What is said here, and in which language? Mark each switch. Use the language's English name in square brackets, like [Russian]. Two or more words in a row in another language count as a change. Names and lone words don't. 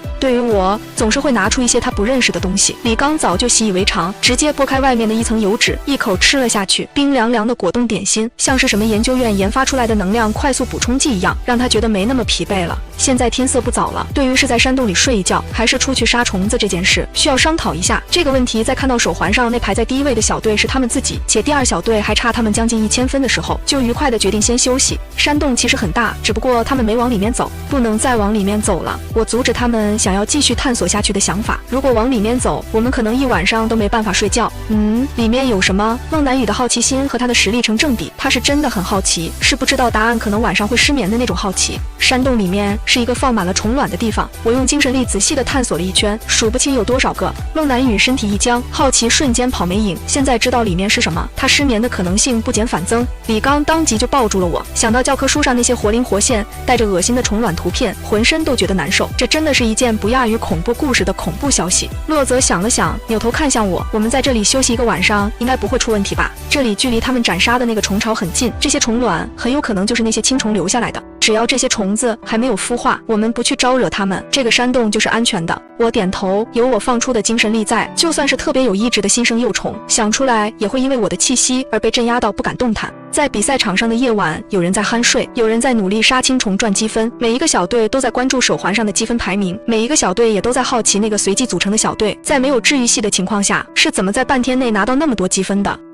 [Chinese] 對於我，總是會拿出一些他不認識的東西。李剛早就習以為常，直接剝開外面的一層油脂，一口吃了下去。冰涼涼的果凍點心，像是什麼研究院研發出來的能量快速補充劑一樣，讓他覺得沒那麼疲憊了。現在天色不早了，對於是在山洞裡睡一覺，還是出去殺蟲子這件事，需要商討一下。這個問題在看到手環上那排在第一位的小隊是他們自己，且第2小隊還差他們將近1000分的時候，就愉快地決定先休息。山洞其實很大，只不過他們沒往裡面走，不能再往裡面走了。我阻止他們想要繼續探索下去的想法。如果往裡面走，我們可能一晚上都沒辦法睡覺。裡面有什麼？孟南雨的好奇心和他的實力成正比，他是真的很好奇，是不知道答案可能晚上會失眠的那種好奇。山洞裡面是一個放滿了蟲卵的地方，我用精神力仔細地探索了一圈，數不清有多少個。孟南雨身體一僵，好奇瞬間跑没影。現在知道裡面是什麼，他失眠的可能性不減反增。李剛當即就抱住了我，想到教科書上那些活靈活現、帶着惡心的蟲卵圖片，渾身都覺得難受。這真的是一件不亞於恐怖故事的恐怖消息。洛澤想了想，扭頭看向我，我們在這裡休息1個晚上，應該不會出問題吧？這裡距離他們斬殺的那個蟲巢很近，這些蟲卵很有可能就是那些青蟲留下來的。只要這些蟲子還沒有孵化，我們不去招惹它們，這個山洞就是安全的。我點頭，有我放出的精神力在，就算是特別有意志的新生幼蟲，想出來也會因為我的氣息而被鎮壓到不敢動彈。在比賽場上的夜晚，有人在酣睡，有人在努力殺青蟲賺積分，每一個小隊都在關注手環上的積分排名，每一個小隊也都在好奇那個隨機組成的小隊在沒有治癒系的情況下是怎麼在半天內拿到那麼多積分的。